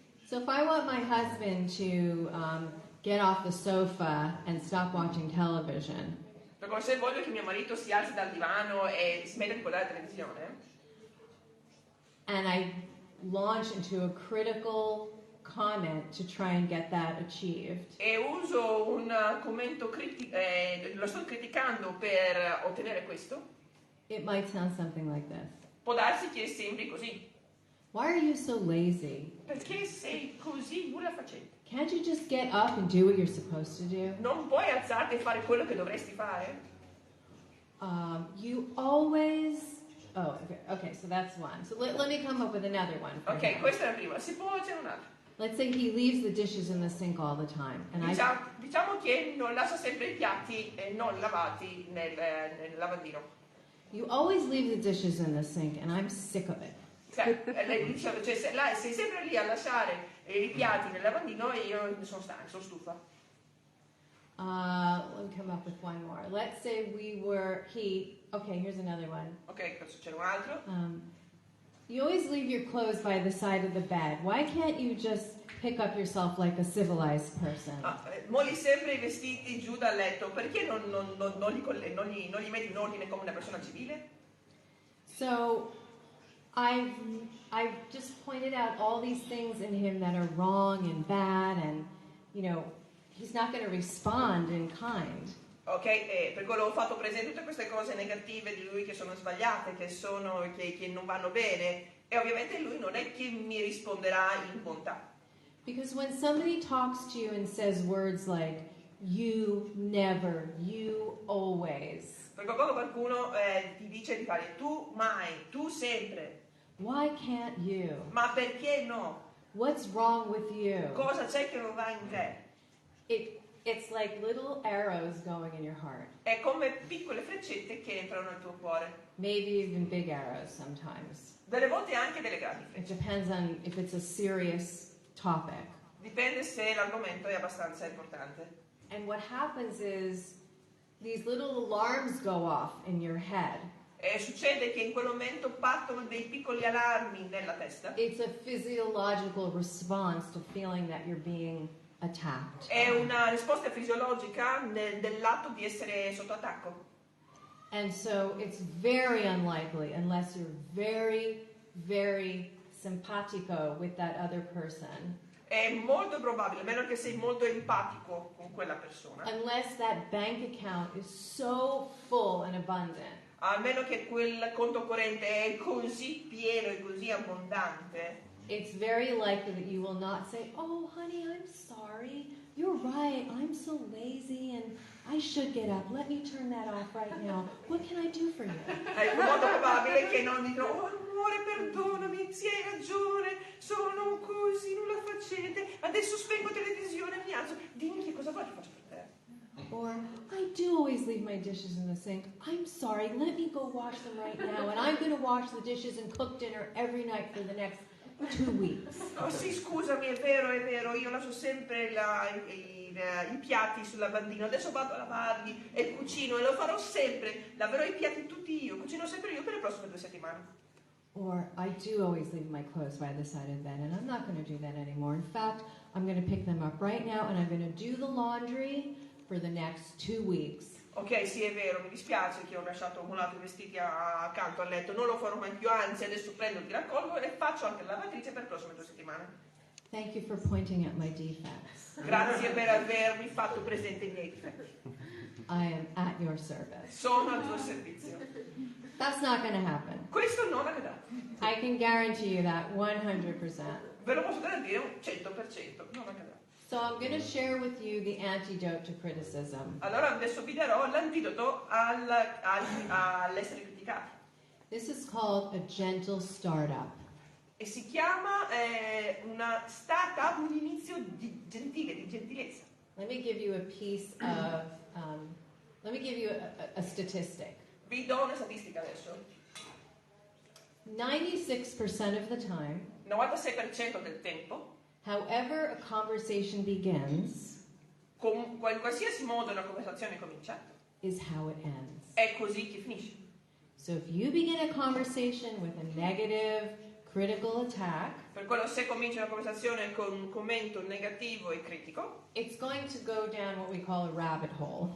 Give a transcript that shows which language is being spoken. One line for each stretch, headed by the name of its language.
English: So if I want my husband to get off the sofa and stop watching television,
Italian: Perché se voglio che mio marito si alzi dal divano e smetta di guardare la televisione,
English: and I launch into a critical comment to try and get that achieved,
Italian: e uso un commento lo sto criticando per ottenere questo,
English: it might sound something like this.
Italian: può darsi che sembri così.
English: Why are you so lazy?
Italian: Perché sei così nulla facente?
English: Can't you just get up and do what you're supposed to do?
Italian: Non puoi alzarti e fare quello che dovresti fare?
English: You always... Oh, okay, so that's one. So let me come up with another one. For Ok, him.
Italian: questa è la prima. Si può c'è un'altra.
English: Let's say he leaves the dishes in the sink all the time. And
Italian: Diciamo che non lascia sempre i piatti non lavati nel lavandino.
English: you always leave the dishes in the sink, and I'm sick of it.
Italian: Cioè, lei dice, sei sempre lì a lasciare i piatti nel lavandino e io sono stanca, sono stufa.
English: Let me come up with one more. Let's say okay, here's another one.
Italian: Ok, c'è un altro.
English: You always leave your clothes by the side of the bed. Why can't you just pick up yourself like a civilized person?
Italian: Molli sempre i vestiti giù dal letto, perché non li metti in ordine come una persona civile?
English: So I've just pointed out all these things in him that are wrong and bad, and he's not going to respond in kind.
Italian: Ok, per quello ho fatto presente tutte queste cose negative di lui che sono sbagliate, che non vanno bene, e ovviamente lui non è che mi risponderà in bontà.
English: Because when somebody talks to you and says words like you never, you always,
Italian: Perché quando qualcuno ti dice di fare tu mai, tu sempre,
English: why can't you?
Italian: ma perché no?
English: What's wrong with you?
Italian: Cosa c'è che non va in te?
English: It's like little arrows going in your heart.
Italian: È come piccole freccette che entrano nel tuo cuore.
English: Maybe even big arrows sometimes.
Italian: Delle volte anche delle grandi
English: It
Italian: frecce.
English: depends on if it's a serious topic.
Italian: Dipende se l'argomento è abbastanza importante.
English: And what happens is these little alarms go off in your head.
Italian: E succede che in quel momento partono dei piccoli allarmi nella testa.
English: It's a physiological response to feeling that you're being attacked.
Italian: È una risposta fisiologica dell'atto di essere sotto attacco.
English: And so it's very unlikely, unless you're very, very simpatico with that other person,
Italian: È molto probabile, a meno che sei molto empatico con quella persona,
English: unless that bank account is so full and abundant,
Italian: a meno che quel conto corrente è così pieno e così abbondante,
English: it's very likely that you will not say, "Oh, honey, I'm sorry. You're right. I'm so lazy and I should get up. Let me turn that off right now. What can I do for you?"
Italian: È molto probabile che non dicono: "Oh amore, perdonami, sì, hai ragione, sono così, non la facete, adesso spengo televisione, mi alzo, dimmi che cosa vuoi che faccio per te."
English: Or, "I do always leave my dishes in the sink. I'm sorry. Let me go wash them right now. And I'm going to wash the dishes and cook dinner every night for the next 2 weeks."
Italian: Oh sì, scusami, è vero, io lascio sempre i piatti sul lavandino, adesso vado a lavarli e cucino e lo farò sempre, laverò i piatti tutti io, cucino sempre io per le prossime 2 settimane.
English: Or, "I do always leave my clothes by the side of the bed, and I'm not going to do that anymore. In fact, I'm going to pick them up right now, and I'm going to do the laundry for the next 2 weeks."
Italian: Ok, sì, è vero, mi dispiace che ho lasciato accumulato i vestiti accanto al letto, non lo farò mai più, anzi adesso prendo, li raccolgo e faccio anche la lavatrice per le prossime 2 settimane.
English: Thank you for pointing at my defects.
Italian: Grazie per avermi fatto presente i miei difetti.
English: I am at your service.
Italian: Sono al tuo servizio.
English: That's not going to happen.
Italian: Questo non accadrà.
English: I can guarantee you that 100%.
Italian: Ve lo posso garantire un 100%, non accadrà.
English: So I'm going to share with you the antidote to criticism.
Italian: Allora adesso vi darò l'antidoto all'essere criticati.
English: This is called a gentle startup.
Italian: E si chiama una startup, un inizio gentile, di gentilezza.
English: Let me give you a piece of, let me give you a statistic.
Italian: Vi do una statistica adesso.
English: 96% of the time,
Italian: 96% del tempo,
English: however a conversation begins,
Italian: con qualsiasi modo una conversazione comincia,
English: is how it ends.
Italian: è così che finisce.
English: So if you begin a conversation with a negative, critical attack,
Italian: Per quello se cominci una conversazione con un commento negativo e critico,
English: it's going to go down what we call a rabbit hole.